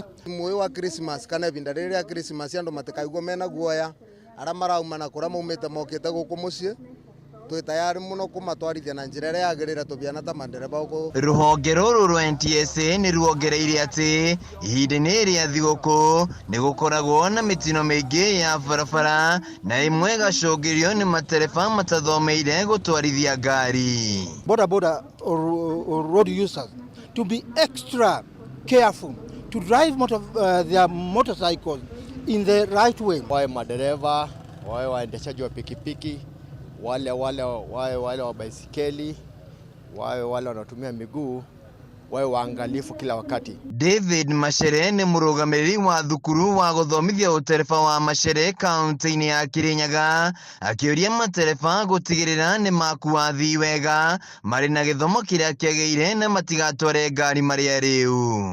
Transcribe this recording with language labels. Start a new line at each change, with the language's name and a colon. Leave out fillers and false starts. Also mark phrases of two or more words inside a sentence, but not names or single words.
Kikuyu: Mwĩ wa Christmas kana ihinda rĩrĩ rĩa Christmas andũ matikaigua mena guoya arĩa marauma na kũrĩa maumĩte mokĩte gũkũ mũciĩ twĩ tayari mũno kũmatwarithia na njĩra ĩrĩa yagĩrĩire tũbiana ta mandereba gũkũ. Rũhonge rũrũ rwa NTSA nĩ ruongereire atĩ ihinda-inĩ rĩa thigũkũ nĩ gũkoragwo na mĩtino mĩingĩ ya barabara na imwe gacũngĩrio nĩ matereba matathomeire gũtwarithia ngari.
English: Boda or road users to be extra careful to drive their motorcycles in the right way.
Swahili: Wawe madereva, wawe waendeshaji wa pikipiki, wale wa baisikeli, wale wanatumia miguu, wawe waangalifu kila wakati.
Kikuyu: David Machere nĩ mũrũgamĩrĩri wa thukuru wa gũthomithia ũtereba wa Machere kaunti-inĩ ya Kirinyaga, akĩũria matereba gũtigĩrĩra nĩ makua athii wega marĩ na gĩthomo kĩrĩa kĩagĩrĩire na matigatware ngari marĩa rĩu.